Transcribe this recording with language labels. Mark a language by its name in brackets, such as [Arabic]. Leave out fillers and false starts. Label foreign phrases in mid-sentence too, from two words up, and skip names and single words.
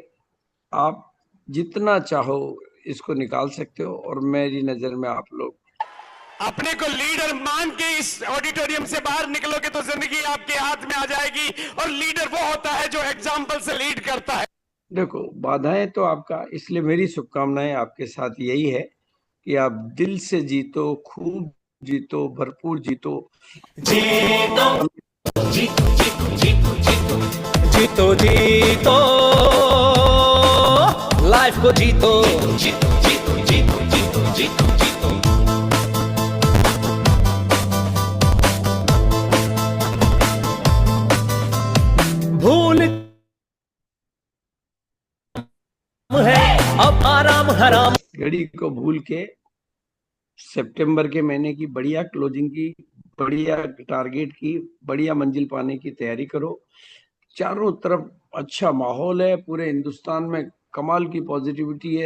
[Hindi] आप जितना चाहो इसको निकाल सकते हो, और मेरी नजर में आप लोग अपने को लीडर मान के इस ऑडिटोरियम से बाहर निकलोगे तो जिंदगी आपके हाथ में आ जाएगी, और लीडर वो होता है जो एग्जाम्पल से लीड करता है। देखो, बाधाएं तो आपका, इसलिए मेरी शुभकामनाएं आपके साथ यही है कि आप दिल से जीतो, खूब जीतो, भरपूर जीतो, जीतो जीतो जीतो जीतो जीतो जीतो जीतो लाइफ को जीतो जीतो जीतो जीतो जीतो जीतो जीतो। भूल है अब आराम हराम, घड़ी को भूल के सितंबर के महीने की बढ़िया क्लोजिंग की, बढ़िया टारगेट की, बढ़िया मंजिल पाने की तैयारी करो। चारों तरफ अच्छा माहौल है, पूरे हिंदुस्तान में कमाल की पॉजिटिविटी है।